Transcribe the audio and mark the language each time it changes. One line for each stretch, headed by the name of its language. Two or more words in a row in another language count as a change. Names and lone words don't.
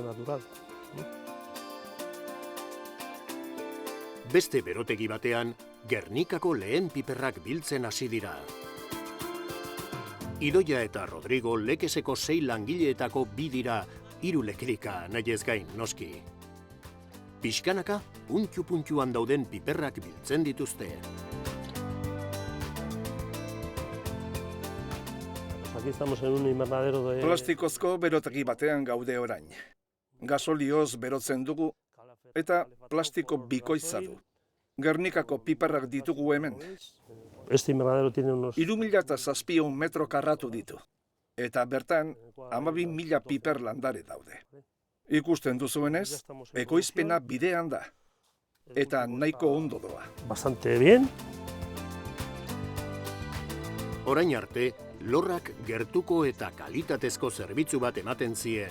Basque: Beste berotegi batean, Gernikako lehen piperrak biltzen hasi dira. Idoia eta Rodrigo lekeseko 6 langileetako 2 dira, 3 lekerika nahiez gain noski. Pixkanaka, puntxu-puntxuan dauden piperrak biltzen dituzte.
Spanish: Aquí estamos en un invernadero de...
Basque: Plastikozko berotegi batean gaude orain. Gasolioz berotzen dugu eta plastiko bikoitza du. Gernikako piperrak ditugu hemen.
Spanish: Este invernadero tiene unos...
Basque: 3.700 metro karratu ditu. Eta bertan, 12.000 piper landare daude. Ikusten duzuenez, ekoizpena bidean da. Eta nahiko ondo doa.
Spanish: Bastante bien.
Basque: Orain arte, lorrak gertuko eta kalitatezko zerbitzu bat ematen zien.